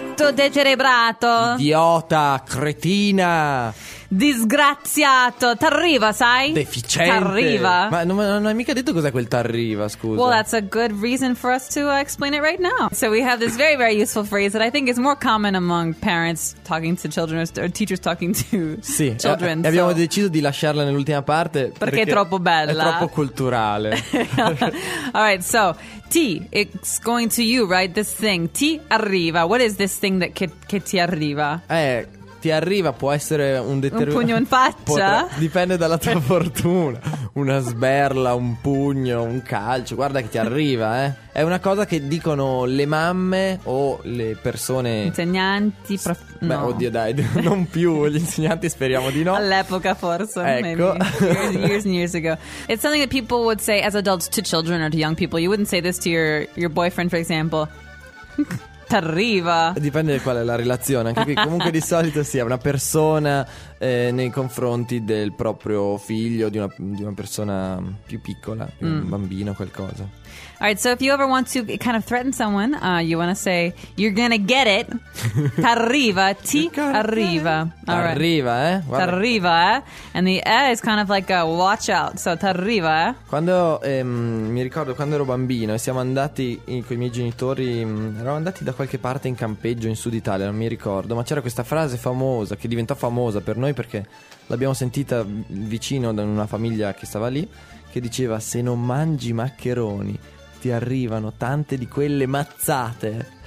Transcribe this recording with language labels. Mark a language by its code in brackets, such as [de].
[it] Decerebrato, idiota, cretina, disgraziato, t'arriva, sai? Deficiente, t'arriva. Ma non hai mica detto cos'è quel t'arriva, scusa. [en] Well, that's a good reason for us to explain it right now. So we have this very, very useful phrase that I think is more common among parents talking to children or teachers talking to [it] sì, [en] children. [it] E abbiamo deciso di lasciarla nell'ultima parte perché è troppo bella, è troppo culturale. [en] All right, so T, it's going to you, right? This thing, [it] ti arriva. [en] What is this thing that [it] che ti arriva? Ti arriva, può essere un un pugno in faccia? Dipende dalla tua fortuna. Una sberla, un pugno, un calcio. Guarda che ti arriva, eh. È una cosa che dicono le mamme o le persone... Insegnanti, Beh, oddio, dai, non più gli insegnanti, speriamo di no. All'epoca, forse. Ecco. [en] Maybe. Years and years ago. It's something that people would say as adults to children or to young people. You wouldn't say this to your boyfriend, for example. [it] T'arriva. Dipende da qual è la relazione. Anche qui comunque di solito sì, è una persona nei confronti del proprio figlio, di una persona più piccola, un bambino, qualcosa. [en] Alright, so if you ever want to kind of threaten someone, you want to say you're gonna get it. [it] T'arriva. Ti arriva. [en] All right. [it] T'arriva, eh. Guarda. T'arriva, eh. [en] And the E is kind of like a watch out. [it] So t'arriva, eh. Quando mi ricordo quando ero bambino e siamo andati con i miei genitori, eravamo andati da qualche parte in campeggio in Sud Italia, non mi ricordo, ma c'era questa frase famosa che diventò famosa per noi perché l'abbiamo sentita vicino da una famiglia che stava lì, che diceva: se non mangi maccheroni ti arrivano tante di quelle mazzate.